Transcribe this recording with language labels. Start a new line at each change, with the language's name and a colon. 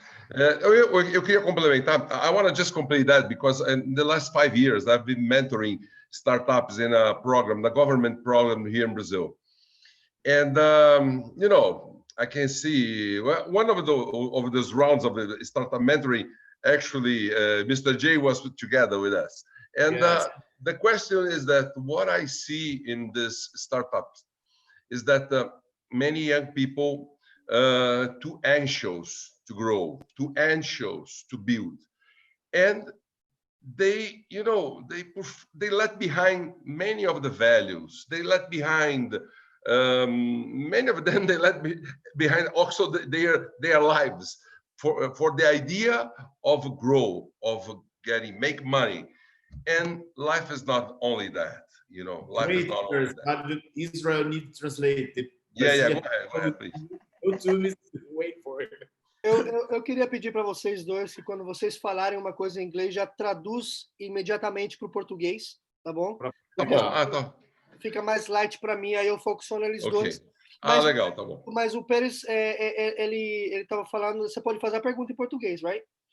Portuguese: Eu queria complementar.
English: I want to just complete that because in the last 5 years I've been mentoring startups in a program, the government program here in Brazil, and you know, I can see one of those rounds of the startup mentoring. Actually, Mr. J was together with us, and yes. The question is that what I see in this startups is that many young people too anxious to grow, too anxious to build, and they let behind many of the values. They let behind many of them. They let behind also their lives for the idea of grow, of make money, and life is not only that. You know, life is not only that. Israel needs to translate it. Yeah. Go ahead, please. Wait for it.
Portuguese: Eu queria pedir para vocês dois que quando vocês falarem uma coisa em inglês, já traduz imediatamente para o português, tá bom? Tá bom. Tá. Fica mais light para mim, aí eu foco só neles dois. Mas, legal, tá bom. Mas o Pérez, ele estava falando, você pode fazer a pergunta em português, right?